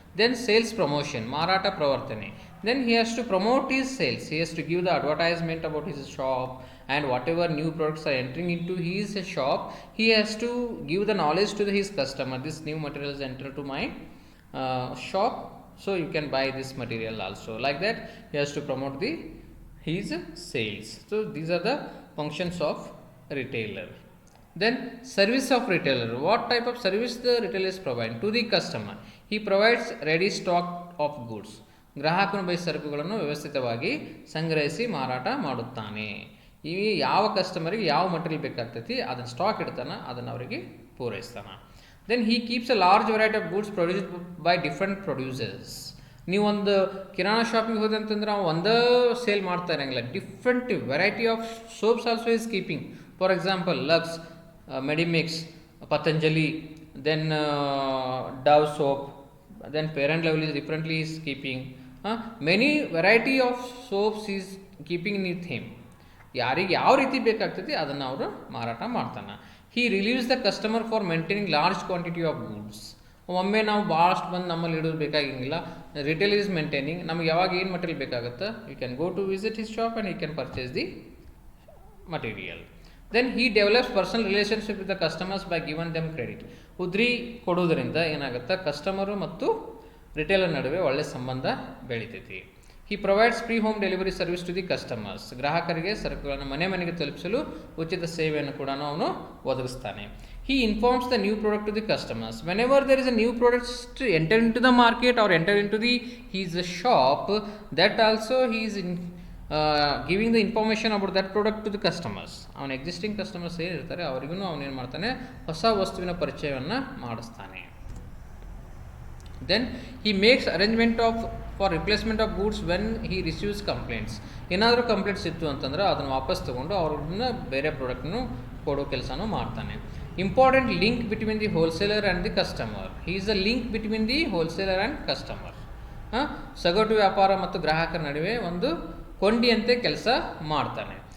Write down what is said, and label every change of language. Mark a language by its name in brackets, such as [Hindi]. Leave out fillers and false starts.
[English] then sales promotion, [Kannada] ಮಾರಾಟ ಪ್ರವರ್ತನೆ. [English] Then he has to promote his sales, he has to give the advertisement about his shop and whatever new products are entering into his shop, he has to give the knowledge to his customer, this new materials enter to my shop, so you can buy this material also. Like that he has to promote his sales. So these are the functions of retailer. Then service of retailer, what type of service the retailer is providing to the customer? He provides ready stock of goods. [Kannada] ಗ್ರಾಹಕನು ಬಯಸಿದ ಸರಕುಗಳನ್ನು ವ್ಯವಸ್ಥಿತವಾಗಿ ಸಂಗ್ರಹಿಸಿ ಮಾರಾಟ ಮಾಡುತ್ತಾನೆ. ಈ ಯಾವ ಕಸ್ಟಮರಿಗೆ ಯಾವ ಮಟೀರಿಯಲ್ ಬೇಕಾಗ್ತೈತಿ ಅದನ್ನು ಸ್ಟಾಕ್ ಇಡ್ತಾನೆ, ಅದನ್ನು ಅವರಿಗೆ ಪೂರೈಸ್ತಾನೆ. [English] Then he keeps a large variety of goods produced by different producers. [Kannada] ನೀವೊಂದು ಕಿರಾಣಾ ಶಾಪಿಗೆ ಹೋದೆ ಅಂತಂದ್ರೆ ಅವ ಒಂದೇ ಸೇಲ್ ಮಾಡ್ತಾ ಇರೋಂಗಿಲ್ಲ, [English] Different variety of soaps also is keeping. For example [Kannada] lux, Medimix, Patanjali, [English] then Dove soap, then Fair and Lovely differently is keeping, many variety of soaps is keeping with him. [Kannada] ಯಾರಿಗೆ ಯಾವ ರೀತಿ ಬೇಕಾಗ್ತದೆ ಅದನ್ನು ಅವರು ಮಾರಾಟ ಮಾಡ್ತಾನೆ. [English] He relieves the customer for maintaining large quantity of goods. [Kannada] ಒಮ್ಮೆ ನಾವು ಭಾಳಷ್ಟು ಬಂದು ನಮ್ಮಲ್ಲಿ ಇಡೋದು ಬೇಕಾಗಿಲ್ಲ. [English] retail is maintaining, [Kannada] ನಮ್ಗೆ ಯಾವಾಗ ಏನು ಮಟೀರಿಯಲ್ ಬೇಕಾಗುತ್ತೆ, [English] You can go to visit his shop and you can purchase the material. Then he develops personal relationship with the customers by given them credit. [Kannada] ಉದ್ರಿ ಕೊಡೋದ್ರಿಂದ ಏನಾಗುತ್ತೆ, ಕಸ್ಟಮರು ಮತ್ತು ರಿಟೇಲರ್ ನಡುವೆ ಒಳ್ಳೆ ಸಂಬಂಧ ಬೆಳಿತೈತಿ. [English] He provides free home delivery service to the customers. [Kannada] ಗ್ರಾಹಕರಿಗೆ ಸರಕುಗಳನ್ನು ಮನೆ ಮನೆಗೆ ತಲುಪಿಸಲು ಉಚಿತ ಸೇವೆಯನ್ನು ಕೂಡ ಅವನು ಒದಗಿಸ್ತಾನೆ. [English] He informs the new product to the customers. Whenever there is a new product enter into the market or enter into the his shop, that also he is giving the information about that product to the customers. [Kannada] ಅವನ existing customers ಏನಿರ್ತಾರೆ ಅವರಿಗೂ ಅವನೇನು ಮಾಡ್ತಾನೆ, ಹೊಸ ವಸ್ತುವಿನ ಪರಿಚಯವನ್ನು ಮಾಡಿಸ್ತಾನೆ. [English] Then he makes arrangement for replacement of goods when he receives complaints. [Kannada] ಏನಾದರೂ ಕಂಪ್ಲೇಂಟ್ಸ್ ಇತ್ತು ಅಂತಂದ್ರೆ ಅದನ್ನು ವಾಪಸ್ ತೊಗೊಂಡು ಅವ್ರನ್ನ ಬೇರೆ ಪ್ರಾಡಕ್ಟ್ನು ಕೊಡೋ ಕೆಲಸನೂ ಮಾಡ್ತಾನೆ. [English] Important link between the wholesaler and the customer. He is the link between the wholesaler and customer. [Kannada] ಸಗಟು ವ್ಯಾಪಾರ ಮತ್ತು ಗ್ರಾಹಕರ ನಡುವೆ ಒಂದು ಕೊಂಡಿಯಂತೆ ಕೆಲಸ ಮಾಡ್ತಾನೆ.